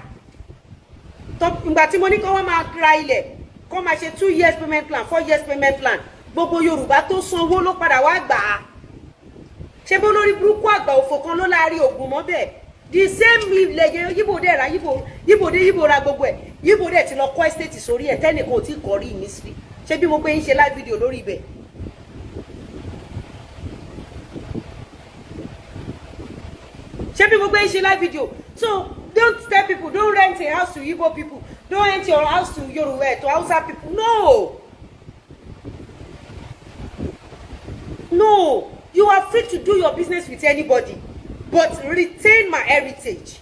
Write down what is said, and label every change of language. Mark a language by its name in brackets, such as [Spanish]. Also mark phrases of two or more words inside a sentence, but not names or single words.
[Yoruba] Ìgbà tí mo ní kó wọ́n máa ra ilẹ̀, kó máa ṣe [English] 2 years payment plan, 4 years payment plan, [Yoruba] gbogbo Yoruba tó sanwó ló padà wá gbà á. Ṣé bó lórí burúkú àgbà òfò kan ló láàrin ògùn mọ́ bẹ́ẹ̀? [English] The same [Yoruba] lẹ́yìn Yíbò dẹ̀ ra Yíbò ra gbogbo ẹ̀. Yíbò dẹ̀ ti lọ kọ́ estate sórí ẹ̀ tẹ́nìkan ò tí kọ́ rí ìmísí. Ṣé bí mo pé ń ṣe [English] live video [Yoruba] lórí ibẹ̀? Ṣé bí mo pé ń ṣe [English] live video? So don't tell people, don't rent a house to Igbo people. Don't rent your house to Yoruba, to Hausa people. No. You are free to do your business with anybody, but retain my heritage.